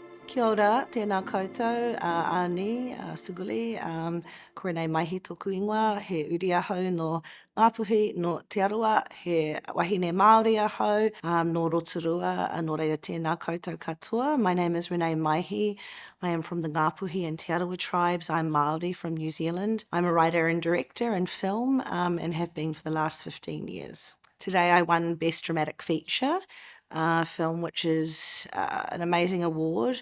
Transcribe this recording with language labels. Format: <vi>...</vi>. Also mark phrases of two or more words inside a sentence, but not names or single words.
<mi>Kia ora, tēnā koutou, Ani, Suguli, ko Renae Maihi tōku ingoa, he uri ahau no Ngāpuhi, no Te Arua, he wahine Māori ahau, no Rotorua, no reira tēnā koutou katoa.</mi> <en>My name is Renae Maihi. I am from the Ngāpuhi and Te Arua tribes. I'm Māori from New Zealand. I'm a writer and director in film and have been for the last 15 years. Today I won Best Dramatic Feature film, which is an amazing award.</en>